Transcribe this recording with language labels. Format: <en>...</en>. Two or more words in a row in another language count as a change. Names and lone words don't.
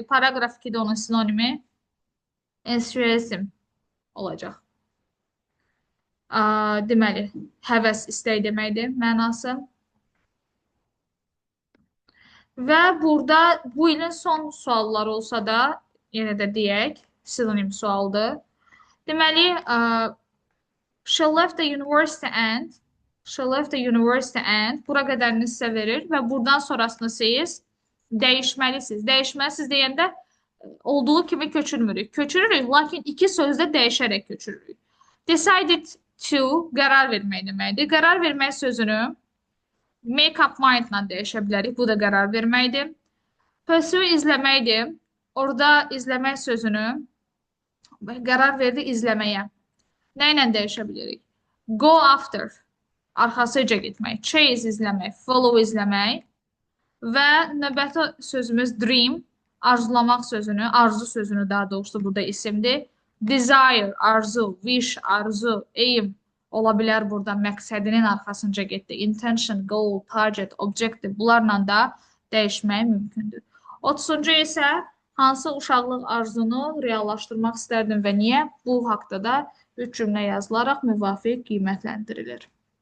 <az>Paragraf 2-də onun sinonimi enthusiasm olacaq. Deməli, həvəs, istək deməkdir mənası. Və burada bu ilin son sualları olsa da, yenə də deyək, sinonim sualdır. Deməli,</az> <en>she left the university and,</en> <az>bura qədərini sizə verir və buradan sonrasını siz dəyişməlisiniz. Dəyişməlisiniz deyəndə olduğu kimi köçürmürük. Köçürürük, lakin iki sözdə dəyişərək köçürürük.</az> <en>Decided to,</en> <az>qərar vermək deməkdir. Qərar vermək sözünü</az> <en>make up mind-</en> <az>la dəyişə bilərik. Bu da qərar verməkdir. Pursue izləməkdir. Orada izləmək sözünü qərar verdi izləməyə. Nə ilə dəyişə bilirik?</az> <en>Go after,</en> <az>arxasıca getmək. Chase izləmək, follow izləmək. Və növbəti sözümüz dream, arzulamaq sözünü, arzu sözünü daha doğrusu burada isimdir. Desire, arzu, wish, arzu, aim ola bilər burada məqsədinin arxasınca getdi.</az> <en>Intention, goal, target, objective</en> <az>bunlarla da dəyişmək mümkündür. 30-cu isə hansı uşaqlıq arzunu reallaşdırmaq istərdin və niyə? Bu haqda da 3 cümlə yazılaraq müvafiq qiymətləndirilir.</az>